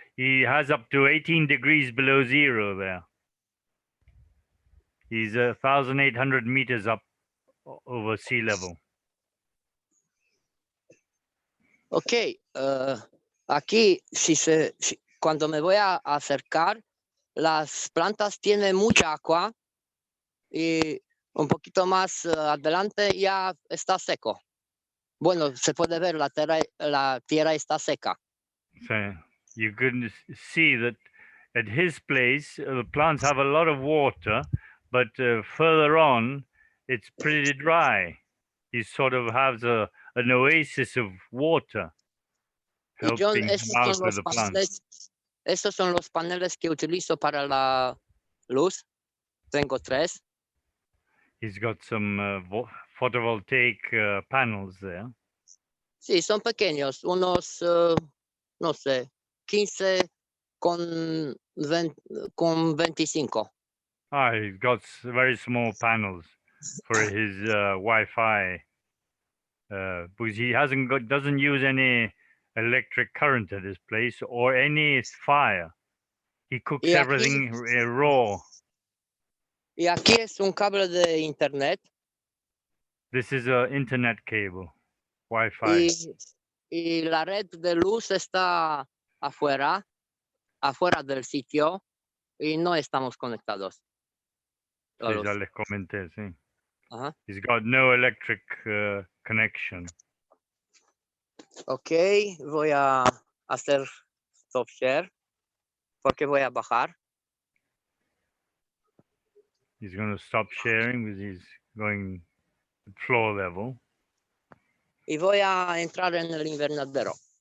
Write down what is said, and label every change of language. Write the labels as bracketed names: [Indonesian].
[English] He has up to 18 degrees below zero there. He's 1,800 meters up over sea level. [Spanish] Ok, aquí cuando me voy a acercar, las plantas tienen mucha agua y un poquito más adelante ya está seco. Bueno, se puede ver la tierra está seca. [English] So you can see that at his place, the plants have a lot of water, but further on, it's pretty dry. He sort of has an oasis of water [Spanish] Y John, [English] helping him out with the plants. [Spanish] Esos son los paneles que utilizo para la luz. Tengo 3. [English] He's got some photovoltaic panels there. [Spanish] Sí, son pequeños, unos, no sé, 15 con 25. [English] Ah, he's got very small panels for his Wi-Fi, because he doesn't use any electric current at his place or any fire. He cooks [Spanish] Y aquí- [English] everything raw. [Spanish] Y aquí es un cable de internet [English] This is an internet cable, Wi-Fi. [Spanish] y la red de luz está afuera del sitio y no estamos conectados. a Sí, los- ya les comenté, sí. Ajá. [English] He's got no electric connection. [Spanish] Ok, voy a hacer [English] stop share [Spanish] porque voy a bajar. [English] He's going to stop sharing because he's going at floor level. [Spanish] Y voy a entrar en el invernadero.